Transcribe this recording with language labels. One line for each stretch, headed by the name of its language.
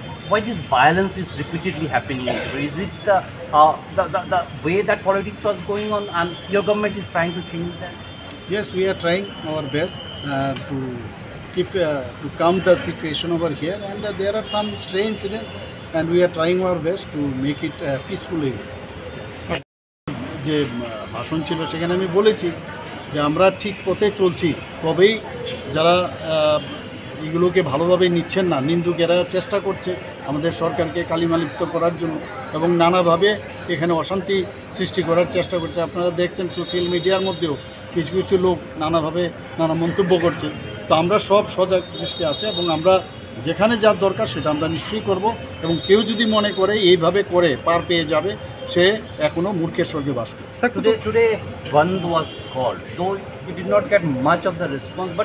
English: Why this violence is repeatedly happening? Is it the way that politics was going on and your government is trying to change that? Yes, we are trying our best to keep to calm the situation over here, and there are some stray incidents and we are trying our best to make it peacefully.
Bangla: যে ভাষণ ছিল সেখানে আমি বলেছি যে আমরা ঠিক পথে চলছি, তবেই যারা এগুলোকে ভালোভাবে নিচ্ছেন না, নিন্দুকেরা চেষ্টা করছে আমাদের সরকারকে কালিমালিপ্ত করার জন্য এবং নানাভাবে এখানে অশান্তি সৃষ্টি করার চেষ্টা করছে। আপনারা দেখছেন সোশ্যাল মিডিয়ার মধ্যেও কিছু কিছু লোক নানাভাবে নানা মন্তব্য করছে। তো আমরা সব সজাগ দৃষ্টি আছে এবং আমরা যেখানে যার দরকার সেটা আমরা নিশ্চয়ই করব এবং কেউ যদি মনে করে এইভাবে করে পার পেয়ে যাবে, সে এখনও মূর্খের স্বর্গে বাস করে।
English: Today Bandh was called, though it did not get much of the response, but